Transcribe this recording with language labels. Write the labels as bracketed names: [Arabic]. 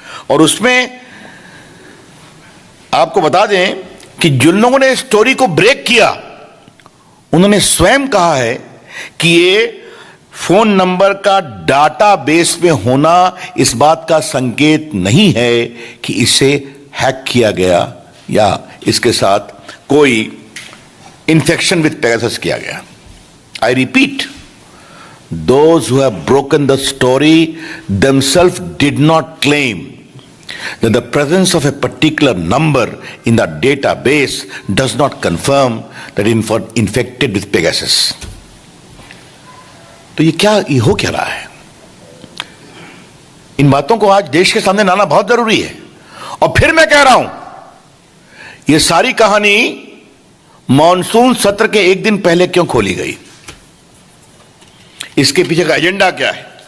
[Hindi] और उसमें आपको बता दें कि जिन लोगों ने स्टोरी को ब्रेक किया उन्होंने स्वयं कहा है कि ये फोन नंबर का डाटा बेस में होना इस बात का संकेत नहीं है कि इसे हैक किया गया या इसके साथ कोई इंफेक्शन विद पेगासस किया गया। [English] I repeat, those who have broken the story themselves did not claim that the presence of a particular number in the database does not confirm that infected with Pegasus. [Hindi] तो ये हो क्या रहा है? इन बातों को आज देश के सामने लाना बहुत जरूरी है। और फिर मैं कह रहा हूं, ये सारी कहानी मॉनसून सत्र के एक दिन पहले क्यों खोली गई? इसके पीछे का एजेंडा क्या है?